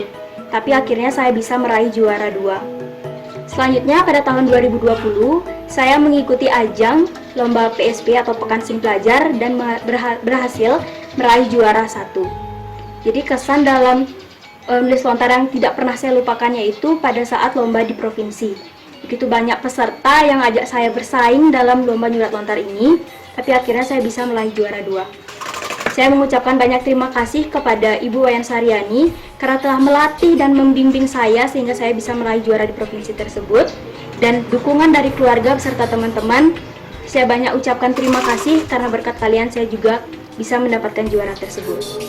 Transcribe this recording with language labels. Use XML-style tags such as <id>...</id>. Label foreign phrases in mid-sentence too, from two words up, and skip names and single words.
<id>Tapi akhirnya saya bisa meraih juara 2. Selanjutnya pada tahun 2020, saya mengikuti ajang lomba PSP atau Pekan Sing Pelajar dan berhasil meraih juara 1. Jadi kesan dalam menulis lontar yang tidak pernah saya lupakan yaitu pada saat lomba di provinsi. Begitu banyak peserta yang ajak saya bersaing dalam lomba</id> <ban>nyurat lontar</ban> <id>ini, tapi akhirnya saya bisa meraih juara 2. Saya mengucapkan banyak terima kasih kepada Ibu Wayan Saryani karena telah melatih dan membimbing saya sehingga saya bisa meraih juara di provinsi tersebut. Dan dukungan dari keluarga beserta teman-teman, saya banyak ucapkan terima kasih karena berkat kalian saya juga bisa mendapatkan juara tersebut.</id>